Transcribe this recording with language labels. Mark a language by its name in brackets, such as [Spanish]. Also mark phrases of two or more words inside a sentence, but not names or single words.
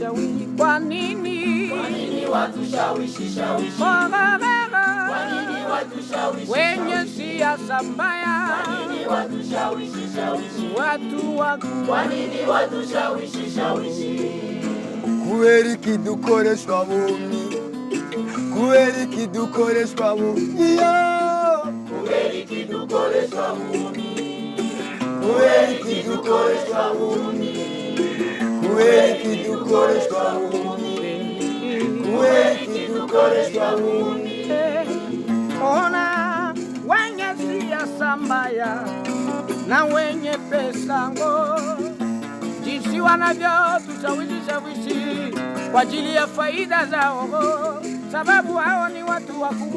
[Swahili] Kwa nini watushawishi? Kwa nini watushawishi? Wenye siasa mbaya. Kwa nini watushawishi? Watu wako. Kwa nini watushawishi? [Rundi] Kubera ikidukoreshwa bumwe. Kubera ikidukoreshwa bumwe. Kubera ikidukoreshwa bumwe. Kubera ikidukoreshwa bumwe. Kubera ikidukoreshwa bumwe. Kubera ikidukoreshwa bumwe. [Swahili] Ona wenye siasa mbaya na wenye pesa ngo, jinsi wanavyo tushawishi kwa ajili ya faida zao, sababu hao ni watu wakubwa.